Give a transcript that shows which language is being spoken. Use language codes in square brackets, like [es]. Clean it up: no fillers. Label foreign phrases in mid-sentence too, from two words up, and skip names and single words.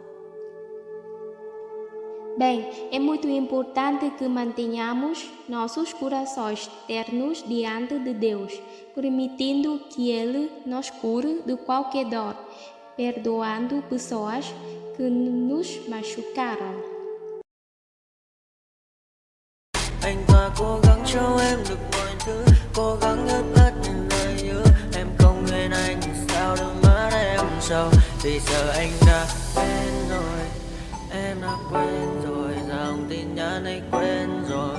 [pt] Bem, é muito importante que mantenhamos nossos corações ternos diante de Deus, permitindo que Ele nos cure de qualquer dor, perdoando pessoas que nos machucaram. [vi] Anh ta cố gắng cho em được mọi thứ, cố gắng hết những lời hứa. Em không quên anh sao đôi mắt em sầu, vì giờ anh đã quên rồi. Em đã quên rồi, dòng tin nhắn anh quên rồi.